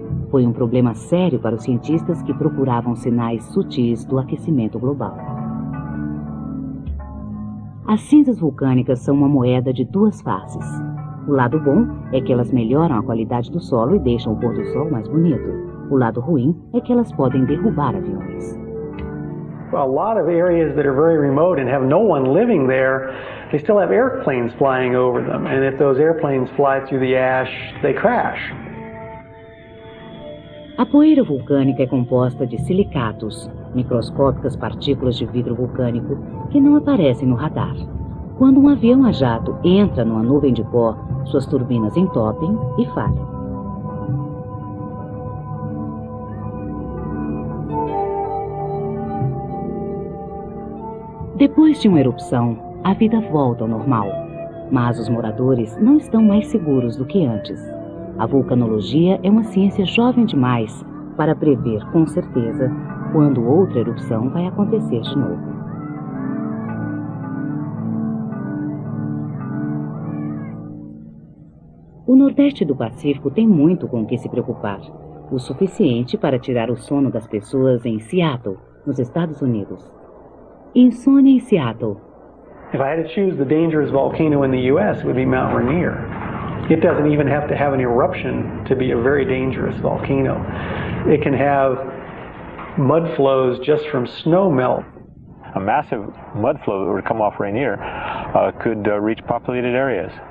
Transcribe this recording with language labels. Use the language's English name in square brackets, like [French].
[Portuguese] Foi um problema sério para os cientistas que procuravam sinais sutis do aquecimento global. As cinzas vulcânicas são uma moeda de duas faces. O lado bom é que elas melhoram a qualidade do solo e deixam o pôr do sol mais bonito. O lado ruim é que elas podem derrubar aviões. [English] A lot of areas that are very remote and have no one living there, they still have airplanes flying over them. And if those airplanes fly through the ash, they crash. [Portuguese] A poeira vulcânica é composta de silicatos, microscópicas partículas de vidro vulcânico que não aparecem no radar. Quando um avião a jato entra numa nuvem de pó, suas turbinas entopem e falham. Depois de uma erupção, a vida volta ao normal, mas os moradores não estão mais seguros do que antes. A vulcanologia é uma ciência jovem demais para prever com certeza quando outra erupção vai acontecer de novo. O Nordeste do Pacífico tem muito com o que se preocupar, o suficiente para tirar o sono das pessoas em Seattle, nos Estados Unidos. Insônia em Seattle. [English] If I had to choose the dangerous volcano in the U.S., it would be Mount Rainier. It doesn't even have to have an eruption to be a very dangerous volcano. It can have mud flows just from snow melt. A massive mud flow that would come off Rainier could reach populated areas.